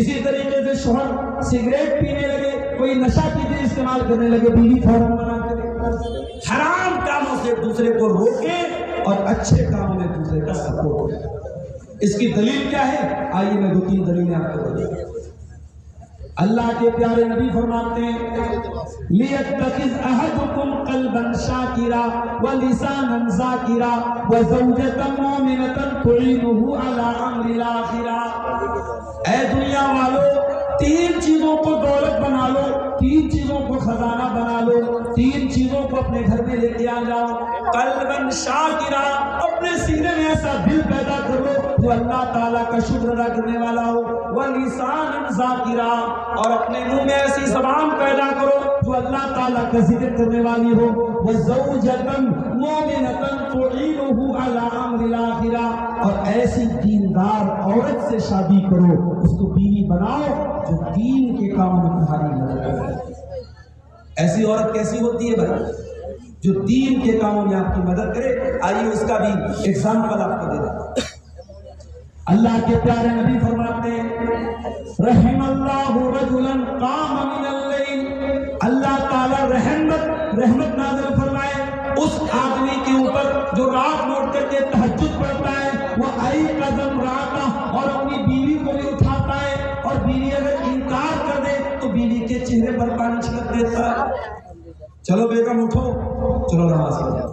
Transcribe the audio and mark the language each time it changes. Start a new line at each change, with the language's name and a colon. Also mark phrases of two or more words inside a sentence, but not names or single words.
Hindi: इसी तरीके से शौहर सिगरेट पीने लगे, कोई नशा की चीज इस्तेमाल करने लगे, बीवी फौरन मना करे। हराम कामों से एक दूसरे को रोके और अच्छे कामों में दूसरे का सपोर्ट करे। इसकी दलील क्या है, आइए मैं 2-3 दलीलें आपको बताऊं। अल्लाह के प्यारे नबी फरमाते हैं
Arabic: ليتخذ أحدكم قلبا شاكرا ولسانا ذاكرا وزوجة مؤمنة تعينه على أمر الآخرة.
Hindi: ऐ दुनिया वालों, 3 चीजों को दौलत बना लो, 3 चीजों को खजाना बना लो, 3 चीजों को अपने घर में लेके आ जाओ।
Arabic: قلبا شاكرا,
Hindi: अपने सीने में ऐसा दिल पैदा कर लो जो अल्लाह ताला का शुक्र अदा करने वाला हो।
Arabic: ولسانا ذاكرا,
Hindi: और अपने मुंह में ऐसी ज़बान पैदा करो जो अल्लाह ताला का जिक्र करने वाली हो।
Arabic: وزوجة مؤمنة تعينه على أمر الآخرة,
Hindi: और ऐसी दीनदार औरत से शादी करो, उसको बीवी बनाओ जो दीन के काम में तुम्हारी मदद करे। ऐसी औरत कैसी होती है भाई, जो दीन के कामों में आपकी मदद करे। आइए उसका भी एग्जाम्पल आपको दे दें। अल्लाह के प्यारे नबी फरमाते हैं
Arabic: رحم الله رجلا قام من الليل,
Hindi: अल्लाह ताला रहमत नाज़िल फरमाए उस आदमी के ऊपर जो रात में उठ करके तहज्जुद पढ़ता है। वो आई कदम राता, और अपनी बीवी को भी उठाता है, और बीवी अगर इनकार कर दे तो बीवी के चेहरे पर पानी छिड़क देता है। चलो बेगम उठो, चलो नमाज पढ़ो।